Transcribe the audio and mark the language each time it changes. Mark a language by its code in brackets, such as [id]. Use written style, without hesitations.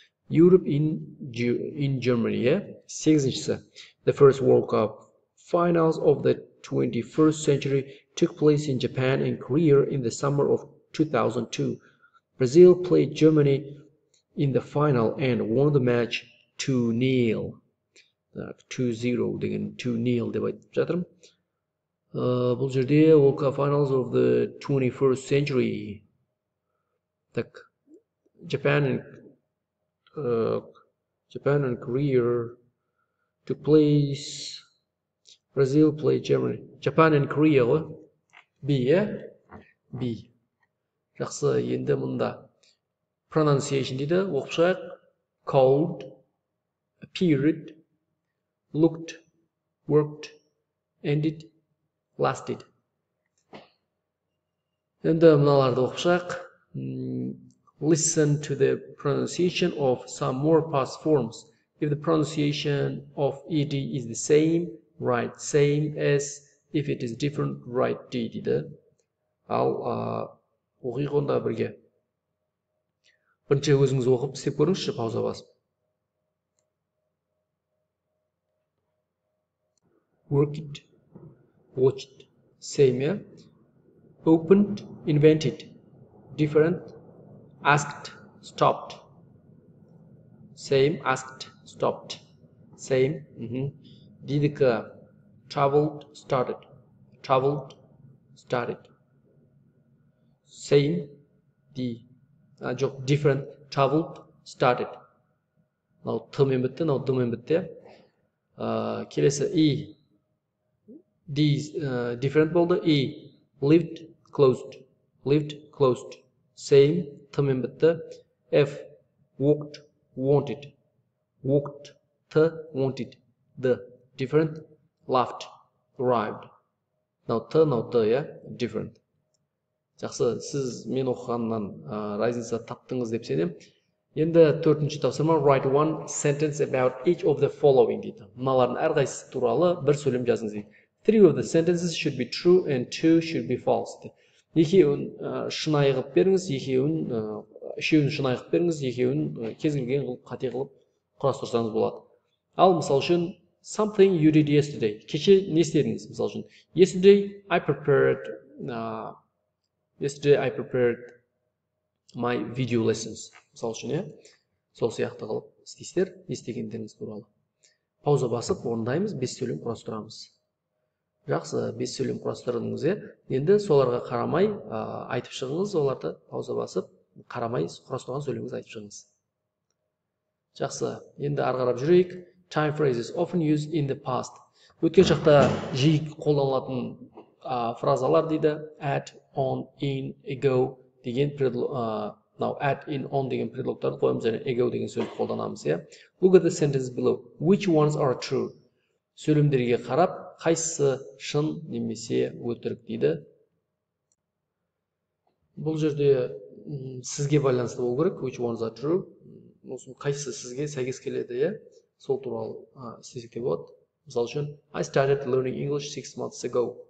[en] Europe in Germany, yeah? 8-шісі. The first World Cup finals of the 21st century took place in Japan and Korea in the summer of 2002. Brazil played Germany in the final and won the match 2-0. [kk] 2-0 деген 2-0 деп айтып жатырмын. Бұл жерде [en] World Cup finals of the 21st century. Так, Japan and Korea took place. Brazil played Germany. Japan and Korea ғой. B, B. [kk] Жақсы, енді мұнда pronunciation дейді. Оқып шығайық. [en] Called, appeared, looked, worked, ended, lasted. [kk] Енді мыналарды оқып шығайық. [en] Listen to the pronunciation of some more past forms. If the pronunciation of ed is the same, write same as. If it is different, write d дейді. [kk] Ал оқиық онда бірге. Бірінші өзіңіз оқып істеп көріңізші, пауза басып. [en] Worked, watched, same, opened, invented, different, asked, stopped, same, asked, stopped, same, дидікі, traveled, started, same, жоқ, different, traveled, started. [kk] Мынау т-мен бітті, мынау д-мен бітті. Келесі different болды. [en] Lived, closed, same, т-мен бітті. F, walked, wanted, т, wanted, d, different, laughed, arrived. Now т, different. [kk] Жақсы, сіз мен оқығаннан разница таптыңыз деп сенем. Енді 4-ші тапсырма, [en] write one sentence about each of the following [kk] дейді. Мыналардың әрқайсысы туралы бір сөйлем жазыңыз дейді. [en] 3 of the sentences should be true and 2 should be false [kk] дейді. Екеуін шынайы қылып беріңіз, үшеуін шынайы қылып беріңіз, екеуін кез келген қылып қате қылып құрастырсаңыз болады. Ал мысал үшін [en] something you did yesterday. [kk] Кеше не істедіңіз? Мысал үшін [en] yesterday I prepared my video lessons. [kk] Мысал үшін, сол сияқты қылып істейсіздер, не істегендеріңіз туралы. Пауза басып, орындаймыз, 5 сөйлем құрастырамыз. Жақсы, 5 сөйлем құрастырдыңыз, енді соларға қарамай айтып шығыңыз, оларды пауза басып, қарамай құрастырған сөйлеміңізді айтып шығыңыз. Жақсы, енді арғарап жүрейік. [en] Time phrases often used in the past. [kk] Өткен шақта жиі қолданылатын фразалар дейді. [en] At, on, in, ago деген at, in, on [kk] деген предлогтарды қоямыз, және ago деген сөзді қолданамыз. [en] Look at the sentences below. Which ones are true? [kk] Сөйлемдерге қарап, қайсысы шын немесе өтірік дейді. Бұл жерде сізге байланысты болу керек. [en] Which ones are true? [kk] Қайсысы сізге сәйкес келеді, сол туралы істесек те болады. Мысал үшін, [en] I started learning English 6 months ago.